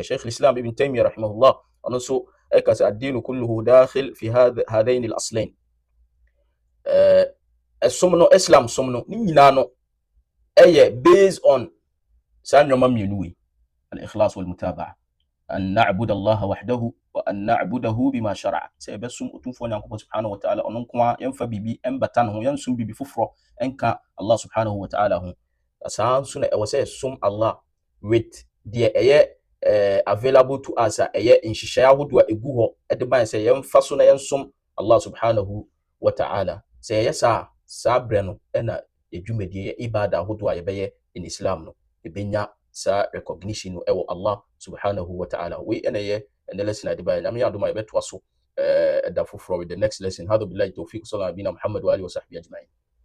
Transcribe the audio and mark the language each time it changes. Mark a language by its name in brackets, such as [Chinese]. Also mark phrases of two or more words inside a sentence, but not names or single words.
[Akan] Sheikh al-Islam Ibn Taymiyyah rahimahullah ɔno nso ɛka sɛ [Arabic] الدين كله داخل في هذين الأصلين. [Akan] Ɛsom no, Islam som no ne nyinaa no ɛyɛ [English] based on [Akan] saa nneɛma mmienu yi, [Arabic] الإخلاص والمتابعة، أن نعبد الله وحده وأن نعبده بما شرع. [Akan] Sɛ yɛbɛsom Otumfoɔ Nyankopɔn [Arabic] سبحانه وتعالى [Akan] ɔno nko a, yɛmfa biribi ɛmbata ne ho, yɛnsom biribi foforɔ ɛnka Allah [Arabic] سبحانه وتعالى [Akan] ho. Saa nso na ɛwɔ sɛ yɛsom Allah with deɛ ɛyɛ [English] available to us [Akan] a ɛyɛ nhyehyɛeɛ ahodoɔ a ɛgu hɔ ɛde ban sɛ yɛmfa so na yɛnsom Allah [Arabic] سبحانه وتعالى. [Akan] Sɛ yɛyɛ saa berɛ no ɛna edwumadie ibada ahodoɔ a yɛbɛyɛ [English] in Islam [Akan] no ɛbɛnya saa recognition no ɛwɔ Allah [Arabic] سبحانه وتعالى. [Akan] Wei ɛna ɛyɛ ɛnɛ lesson ade ban nyame adom a yɛbɛtoa so ɛda foforɔ [English] with the next lesson. [Arabic] هذا بالله التوفيق، صلى الله عليه وسلم محمد وآله وصحبه أجمعين.